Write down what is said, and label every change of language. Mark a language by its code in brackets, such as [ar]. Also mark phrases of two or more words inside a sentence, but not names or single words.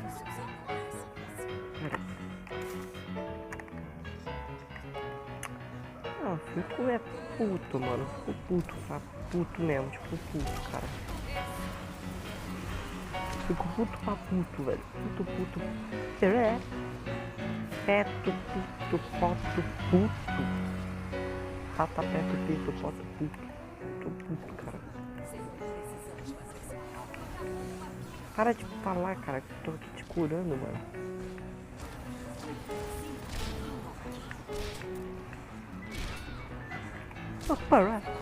[pt] Não, fico puto, mano. Fico puto, tá? Puto mesmo, tipo puto, cara. Fico puto pra puto, velho. Puto. Peto, pito, poto, puto. Tata, peto, pito, poto, puto. Tô puto, cara. Para de falar, cara, que eu tô aqui te curando, mano. Para.